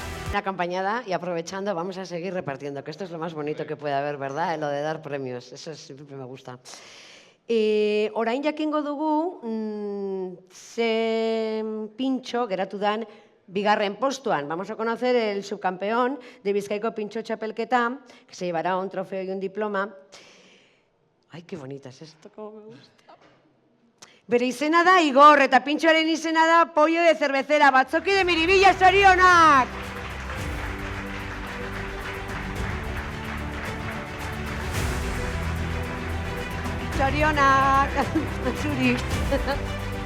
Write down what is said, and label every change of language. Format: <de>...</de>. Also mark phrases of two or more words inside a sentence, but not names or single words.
<es>Una acompañada y aprovechando, vamos a seguir repartiendo, que esto es lo más bonito que puede haber, ¿verdad? Lo de dar premios, eso siempre me gusta.</es> <eu>Orain jakingo dugu, ze pintxo geratu dan bigarren postuan.</eu> <es>Vamos a conocer el subcampeón de Bizkaiko Pintxo Txapelketa, que se llevará un trofeo y un diploma. Ay, qué bonita es esto, cómo me gusta.</es> <eu>Bere izena da Igor, eta pintxoaren izena da Pollo de Cervecera. Batzoki de Miribilla, zorionak! Zorionak! Zuri.</eu>